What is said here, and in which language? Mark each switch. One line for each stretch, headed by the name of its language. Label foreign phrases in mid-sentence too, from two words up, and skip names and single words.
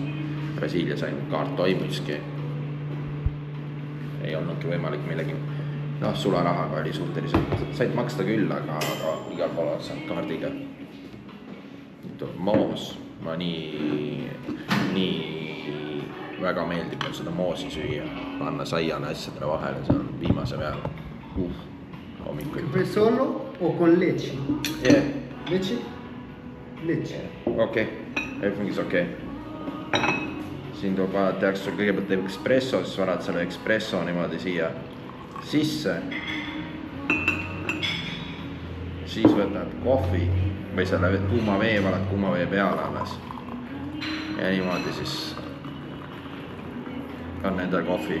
Estonian: Brasiilias ainult kaart toimiski. Ei olnudki võimalik millegi, sularahaga oli suhteliselt, said maksta küll, aga igal pool oleks saanud kaardiga. Nüüd on moos, ma nii väga meeldib seda moosi süüa, panna saiale asjadele vahele, see on viimase peal.
Spanish: ¿Café solo o con leche?
English: Yeah.
Spanish: Leche? Leche.
English: Okay, everything is okay.
Estonian: Siin tehakse sul kõigepealt teeb espresso, siis varad selle espresso niimoodi siia sisse. Siis võtad kohvi või selle kuuma vee, valad kuuma vee peale alles. Ja niimoodi siis on nende kohvi.